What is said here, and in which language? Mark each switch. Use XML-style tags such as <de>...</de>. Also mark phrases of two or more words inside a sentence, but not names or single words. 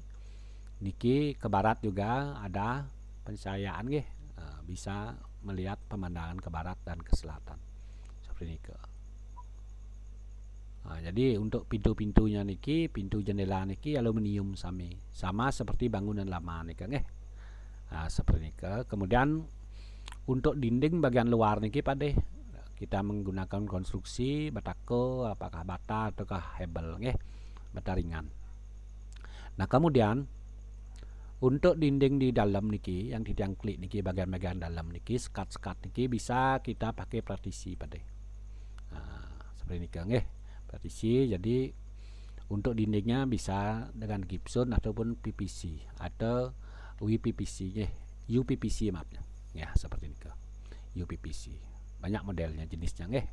<id>Niki ke barat juga ada pencahayaan nggih. Bisa melihat pemandangan ke barat dan ke selatan seperti ini. Jadi untuk pintu-pintunya niki, pintu jendela niki aluminium sama seperti bangunan lama niki nggih. Seperti ini. Kemudian untuk dinding bagian luar niki Pakde, kita menggunakan konstruksi batako, apakah bata ataukah hebel nggih, bata ringan. Nah, kemudian untuk dinding di dalam niki yang di tiang klik niki, bagian-bagian dalam niki, sekat-sekat niki bisa kita pakai partisi Pakde. Seperti ini nggih. Partisi, jadi untuk dindingnya bisa dengan gypsum ataupun PVC atau UPVC UPVC maafnya ya, seperti ini UPVC, banyak modelnya jenisnya nggih.</id>